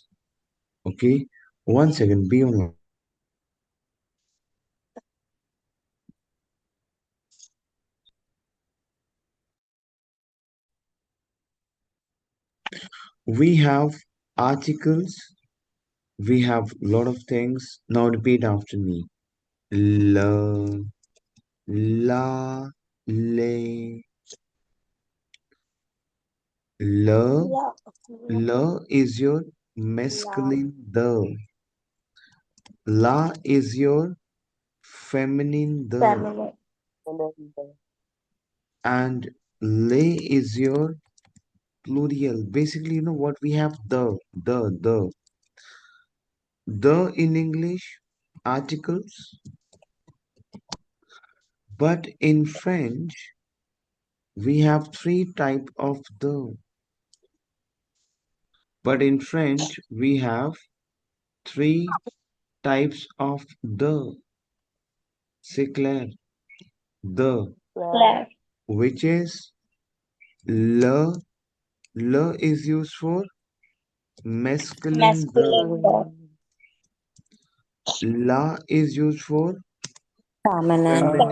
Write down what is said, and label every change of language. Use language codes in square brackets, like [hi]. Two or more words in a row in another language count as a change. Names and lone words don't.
[en] Okay, one second, be online. We have articles, we have lot of things. Now repeat after me. [fr] Le, la, le. [en] Le, La. le is your La. masculine the. La is your feminine the. Feminine. And le is your plural. Basically, you know what we have the in English articles, but in French we have three type of the. But in French we have three types of the. [fr] C'est clair. [en] The, Claire. which is le. Le is used for masculine the. Masculine the. La is used for Feminine.